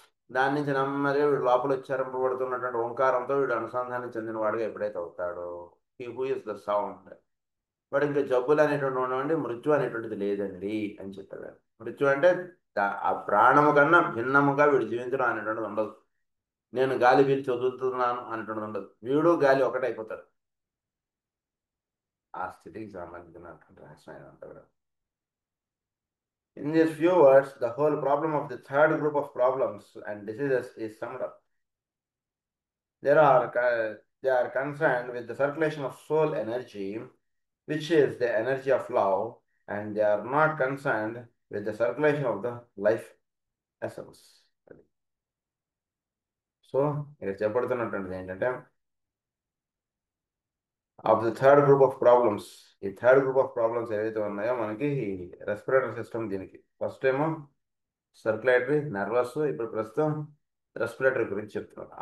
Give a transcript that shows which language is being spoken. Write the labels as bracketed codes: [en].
[te] దాని నుంచి నెమ్మదిగా వీడు లోపల ఉచ్చరింపబడుతున్నటువంటి ఓంకారంతో వీడు అనుసంధానం చెందిన వాడిగా ఎప్పుడైతే అవుతాడో, [en] he who is the sound, [te] వాడు ఇంకా జబ్బులు అనేటువంటి ఉండవండి, మృత్యు అనేటువంటిది లేదండి అని చెప్పాడు. మృత్యు అంటే ఆ ప్రాణము కన్నా భిన్నముగా వీడు జీవించడం అనేటువంటిది ఉండదు. నేను గాలి పీల్చి వదులుతున్నాను అనేటువంటిది ఉండదు, వీడు గాలి ఒకటే అయిపోతాడు. ఆ స్థితికి సంబంధించినటువంటి రహస్యం అంటారు. [en] In these few words, the whole problem of the third group of problems and diseases is summed up. They are concerned with the circulation of soul energy, which is the energy of love, and they are not concerned with the circulation of the life essence. [te] So ఇక్కడ చెప్పబడుతున్నటువంటిది ఏంటంటే [en] of the third group of problems, [te] ఈ third group of problems ఏవైతే ఉన్నాయో మనకి respiratory system, దీనికి first ఏమో circulatory, nervous, ఇప్పుడు ప్రస్తుతం రెస్పిరేటరీ గురించి చెప్తున్నాను.